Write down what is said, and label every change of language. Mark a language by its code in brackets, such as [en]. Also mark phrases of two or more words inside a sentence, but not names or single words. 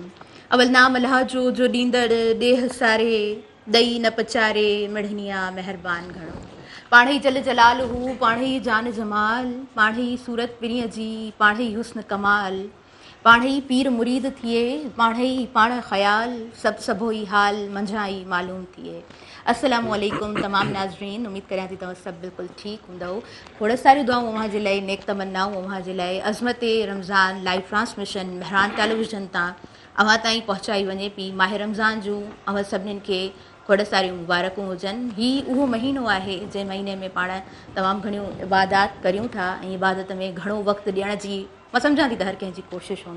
[sd] अवल नाम अल्लाह जो ॾींदड़ ॾेह सारे ॾई न पचारे मढ़निया महिरबान घणो। पाण ई जल जलाल हू, पाण ई जान जमाल, पाण ई सूरत पिरीअ जी, पाण ई हुस्न कमाल, पाण ई पीर मुरीद थिए, पाण ई पाण ख़याल, सभो ई हाल मंझां ई मालूम थिए। [ar] السلام عليكم [sd] तमाम नाज़रीन, उम्मीद करियां थी तव्हां सभु बिल्कुलु ठीकु हूंदव। खोड़ सारियूं दुआऊं अव्हां जे लाइ, नेक तमन्नाऊं अव्हां जे लाइ। अज़मत रमज़ान [en] live transmission [sd] महरान टेलीविज़न तां अव्हां ताईं पहुचाई वञे पई। माह रमज़ान जूं अव्हां सभिनीनि खे खोड़ सारियूं मुबारकूं हुजनि। हीउ उहो महीनो आहे जंहिं महीने में पाण तमामु घणियूं इबादत करियूं था ऐं इबादत में घणो वक़्तु ॾियण जी मां सम्झां थी त हर कंहिंजी कोशिशि हूंदी।